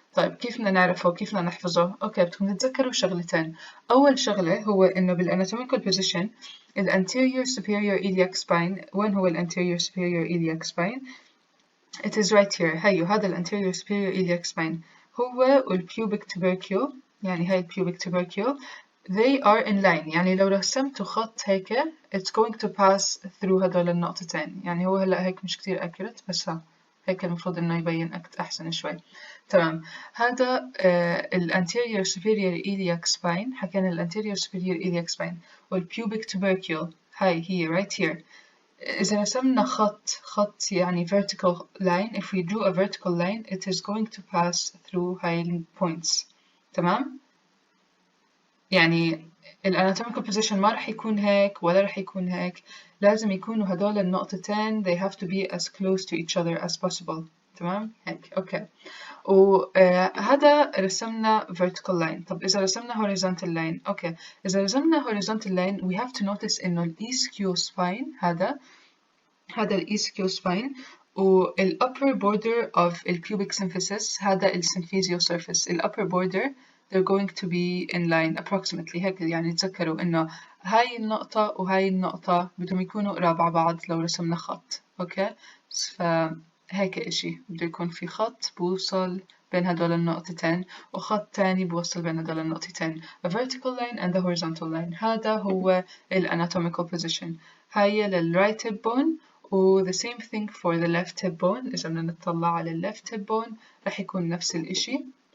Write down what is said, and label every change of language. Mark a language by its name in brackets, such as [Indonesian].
[Arabic] طيب كيف بدنا نعرفه وكيف بدنا نحفظه؟ أوكي، بدكم تتذكروا شغلتين. أول شغلة هو إنه بال [English] anatomical position ال anterior superior iliac spine. [Arabic] وين هو ال [English] anterior superior iliac spine؟ It is right here. [Arabic] هيو هذا ال [English] anterior superior iliac spine [Arabic] هو وال [English] pubic tubercle، [Arabic] يعني هاي ال [English] pubic tubercle they are in line. [Arabic] يعني لو رسمتوا خط هيك [English] it's going to pass through [Arabic] هدول النقطتين. يعني هو هلا هيك مش كتير accurate، بس هيك المفروض إنه يبين أحسن شوي. تمام. هذا ال [English] anterior superior iliac spine. [Arabic] حكينا ال [English] anterior superior iliac spine وال pubic tubercle [Arabic] هاي هي [English] right here. [Arabic] إذا رسمنا خط يعني [English] vertical line, if we drew a vertical line it is going to pass through [Arabic] هاي [English] points. [Arabic] تمام. يعني ال anatomical position ما رح يكون هيك ولا رح يكون هيك، لازم يكونوا هدول النقطتين [English] they have to be as close to each other as possible. [Arabic] تمام هيك. أوكي. وهذا رسمنا [English] vertical line. [Arabic] طب إذا رسمنا [English] horizontal line، [Arabic] أوكي، إذا رسمنا [English] horizontal line we have to notice [Arabic] إنه ال [English] ischial spine هذا ال ischial spine وال upper border of ال pubic symphysis هذا ال symphysial surface. ال upper border they're going to be in line approximately. [Arabic] هيك يعني تذكروا إنه هاي النقطة وهاي النقطة بدهم يكونوا قراب على بعض لو رسمنا خط. أوكي، فهيك إشي بده يكون في خط بوصل بين هدول النقطتين وخط تاني بوصل بين هدول النقطتين. [English] A vertical line and a horizontal line. [Arabic] هذا هو ال [English] anatomical position. [Arabic] هاي لل [English] right hip bone و the same thing for the left hip bone. [Arabic] إذا بدنا نطلع على ال left hip bone رح يكون نفس الإشي.